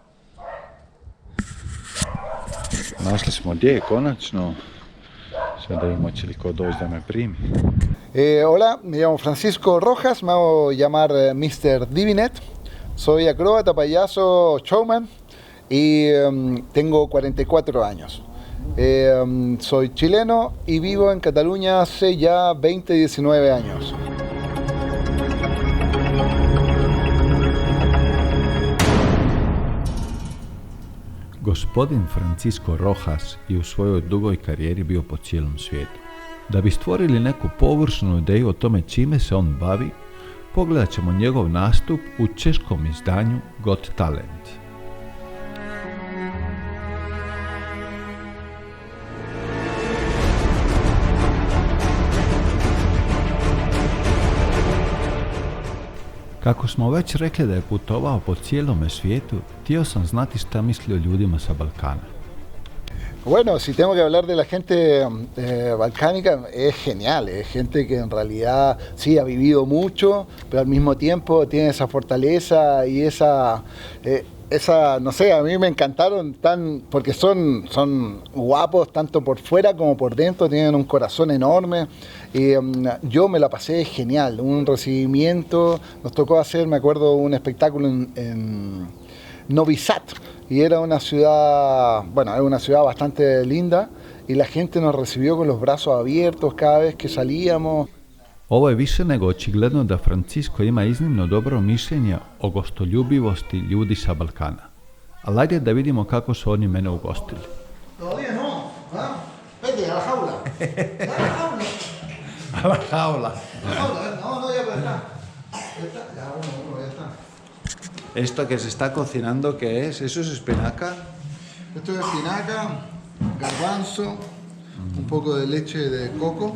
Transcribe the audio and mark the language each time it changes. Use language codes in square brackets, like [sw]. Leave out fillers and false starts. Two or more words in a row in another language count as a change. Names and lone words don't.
[bs] Našli smo gdje je konačno. Sada vidimo će li ko doći da me primi. [es] Hola, me llamo Francisco Rojas, me hago llamar Mr. Divinet. Soy acróbata, payaso, showman y tengo 44 años. Soy chileno y vivo en Cataluña hace ya 19 años. [bs] Gospodin Francisco Rojas je u svojoj dugoj karijeri bio po cijelom svijetu. Da bi stvorili neku površnu ideju o tome čime se on bavi, pogledat ćemo njegov nastup u češkom izdanju Got Talent. Kako smo već rekli da je putovao po cijelome svijetu, htio sam znati šta misli o ljudima sa Balkana. Bueno, si tengo que hablar de la gente balcánica, es genial, es gente que en realidad sí ha vivido mucho, pero al mismo tiempo tiene esa fortaleza y esa, no sé, a mí me encantaron porque son guapos tanto por fuera como por dentro, tienen un corazón enorme. Y yo me la pasé genial, un recibimiento, nos tocó hacer, me acuerdo, un espectáculo en Novi Sad, y era una ciudad, bueno, es una ciudad bastante linda, y la gente nos recibió con los brazos abiertos cada vez que salíamos. Ovo je više nego očigledno da Francisco ima iznimno dobro mišljenje o gostoljubivosti ljudi sa Balkana. Ali ajde da vidimo kako su oni mene ugostili. [es] Todavía no, ¿ah? Vete, a la jaula. A la jaula. No, ya está. Ya, uno, ya está. Esto que se está cocinando, ¿qué es? ¿Eso es espinaca? Esto es espinaca, garbanzo, un poco de leche de coco.